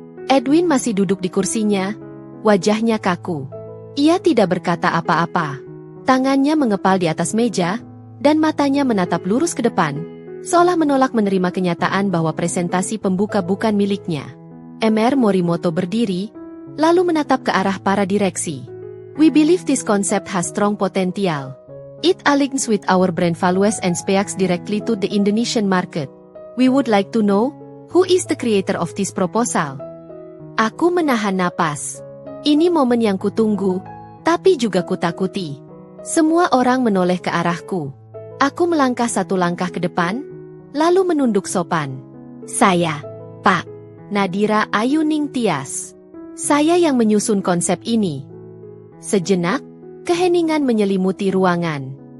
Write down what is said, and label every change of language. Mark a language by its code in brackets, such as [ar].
[id] Edwin masih duduk di kursinya, wajahnya kaku. Ia tidak berkata apa-apa. Tangannya mengepal di atas meja, dan matanya menatap lurus ke depan, seolah menolak menerima kenyataan bahwa presentasi pembuka bukan miliknya. Mr. Morimoto berdiri, lalu menatap ke arah para direksi. [en] We believe this concept has strong potential. It aligns with our brand values and speaks directly to the Indonesian market. We would like to know, Who is the creator of this proposal? [id] Aku menahan napas. Ini momen yang kutunggu, tapi juga kutakuti. Semua orang menoleh ke arahku. Aku melangkah satu langkah ke depan, lalu menunduk sopan. Saya, Pak Nadira Ayuning Tias. Saya yang menyusun konsep ini. Sejenak, keheningan menyelimuti ruangan.